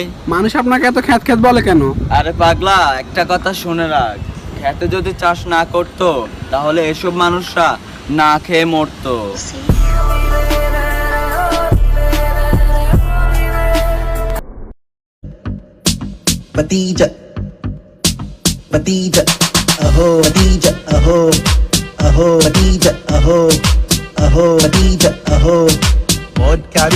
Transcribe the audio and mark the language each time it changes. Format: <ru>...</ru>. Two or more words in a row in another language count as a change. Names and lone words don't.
<bn>মানুষ আপনাকে এত খ্যাত খ্যাত বলে কেন? আরে পাগলা, একটা কথা শুনে রাখ, খেতে যদি চাষ না করতো তাহলে এসব মানুষরা না খেয়ে মরতো। Batija, Batija, aho, Batija, aho, aho, Batija, aho, aho, Batija, aho. Vodka.</bn>